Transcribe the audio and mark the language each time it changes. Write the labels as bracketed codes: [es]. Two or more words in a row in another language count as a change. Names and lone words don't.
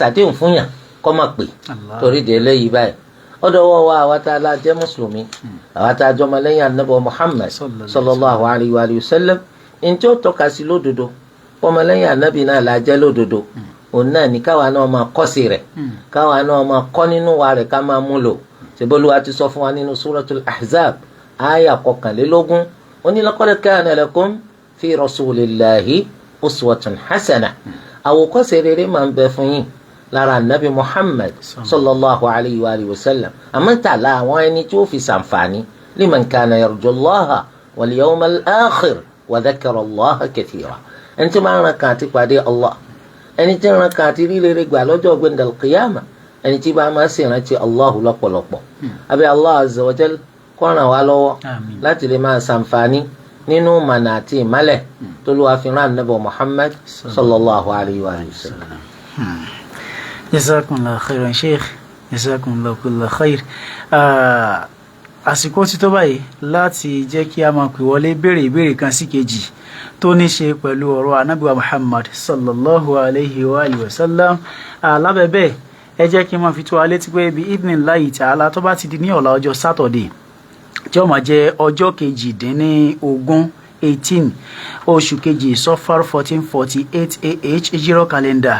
[yo] ṣàdéhùn fún yàn kọ́ máa pè torí de eléyìí báyìí ọ̀dọ̀ wọ wa àwa tá a la jẹ́ mùsùlùmí àwa tá a jọmọ lẹ́yìn ànábì Muhammad [ar] صلى الله عليه وسلم [yo] ntí ó tọ́ka sí lódodo ọmọ lẹ́yìn ànábì náà la jẹ́ lódodo òun náà ní káwa náà máa kọ́ sí rẹ̀ káwa náà máa kọ́ nínú wa rẹ̀ ká máa mú lò ṣèbólúwa ti sọ fún wa nínú suratul Ahzab àyà 21 ó ní [ar] لقد كان لكم في رسول الله أسوة حسنة [yo] àwòkọ́ṣe rere máa ń bẹ fún yín lára anabi Muhammad [ar] صلى الله عليه وسلم [yo] àmọ́ tààlà àwọn ẹni tí ó fi ṣàǹfààní [ar] لمن كان يرجو الله واليوم الآخر وذكر الله كثيرا [yo] ẹni tí máa ń ran kan àti pàdé Allah ẹni tí ń ran kan àti rí rere gbà lọ́jọ́ gbẹ̀ndàl qiyama ẹni tí bá máa ń ṣèrántí Allahu lọ́pọ̀lọpọ̀ abẹ́ [ar] الله عز وجل [yo] kó ràn wá lọ́wọ́ láti lè máa ṣàǹfààní nínú mànà àti ìmálẹ̀ tó ló wá fi rán anabi Muhammad [ar] صلى الله عليه وسلم. جزاكم الله خيرا شيخ جزاكم الله كل خير. [yo] Àsìkò ti tó báyìí láti jẹ́ kí a máa pè wọlé béèrè ìbéèrè kan sí kejì tó ní ṣe pẹ̀lú ọ̀rọ̀ ànábì wa Muhammad [ar] صلى الله عليه وسلم. [yo] Lábẹ́bẹ́ ẹ jẹ́ kí n máa fi tó wa létí pé bí [ar] بإذن الله تعالى [yo] tó bá ti di ní ọ̀la ọjọ́ Saturday tí ó máa jẹ́ ọjọ́ 18 18 oṣù kejì sọfar 1448 AH ìjírọ̀ kàlẹ́ndà.